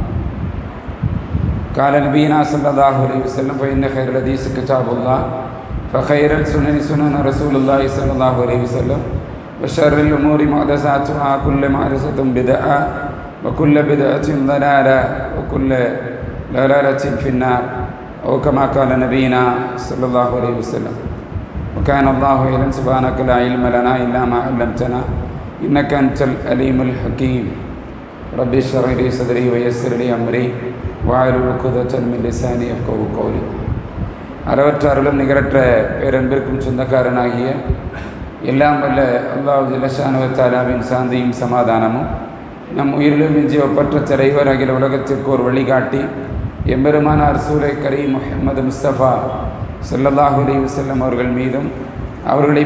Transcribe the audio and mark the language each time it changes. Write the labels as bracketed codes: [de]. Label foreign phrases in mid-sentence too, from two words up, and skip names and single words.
[ar] قال نبينا صلى الله عليه وسلم: فإن خير الحديث كتاب الله فخير السنن سنن رسول الله صلى الله عليه وسلم وشر الأمور محدثاتها كل محدثة بدعة وكل بدعة ضلالة وكل ضلالة في النار أو كما قال نبينا صلى الله عليه وسلم. وكان الله إلى سبحانك لا علم لنا إلا ما علمتنا إنك أنت العليم الحكيم. رب اشرح لي صدري ويسر لي أمري واحلل عقدة من لساني يفقهوا قولي. [ta] அளவற்ற அருளும் நிகரற்ற பேரன்பிற்கும் சொந்தக்காரனாகிய எல்லாம் வல்ல அல்லாஹ் [ar] جل شأنه وتعالى [ta] சாந்தியும் சமாதானமும் நம் உயிரிலும் மிஞ்சி ஒப்பற்ற தலைவர் அகில உலகத்திற்கு ஒரு வழிகாட்டி எம்பெருமானார் ரசூலே கரீம் முஹம்மது முஸ்தபா [ar] صلى الله عليه وسلم [ta] அவர்கள் மீதும் அவர்களை